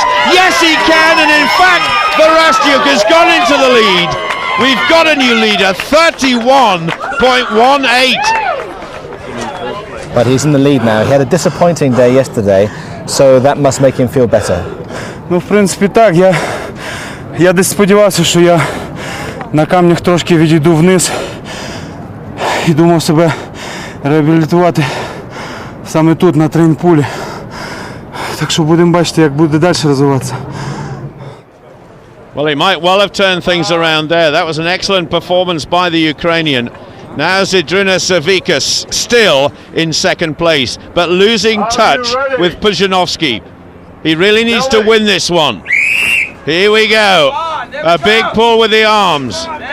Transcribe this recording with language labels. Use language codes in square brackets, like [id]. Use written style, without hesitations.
[en] Yes, he can, and in fact, Varastyuk has gone into the lead. We've got a new leader, 31.18. But he's in the lead now. He had a disappointing day yesterday, so that must make him feel better. [uk] Ну, в принципі, так. Я десь сподівався, що я на камнях трошки відійду вниз і думав себе реабілітувати саме тут, на трейнпулі. Так що будемо бачити, як буде далі розвиватися. [en] Well, he might well have turned things around there. That was an excellent performance by the Ukrainian. Now Zydrunas Savikas still in 2nd place, but losing touch with Pujanovsky. He really needs to win this one. Here we go. A big pull with the arms.